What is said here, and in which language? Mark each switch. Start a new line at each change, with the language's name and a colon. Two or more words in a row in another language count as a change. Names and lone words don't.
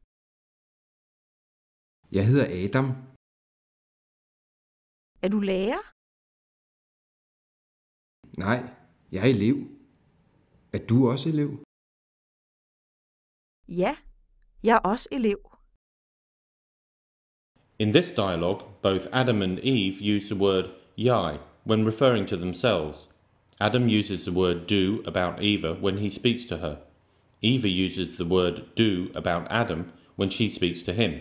Danish: Jeg hedder Adam. Er du lærer? Nej, jeg er elev. Er du også elev? Ja, jeg er også elev.
English: In this dialogue, both Adam and Eve use the word jeg when referring to themselves. Adam uses the word do about Eva when he speaks to her. Eva uses the word do about Adam when she speaks to him.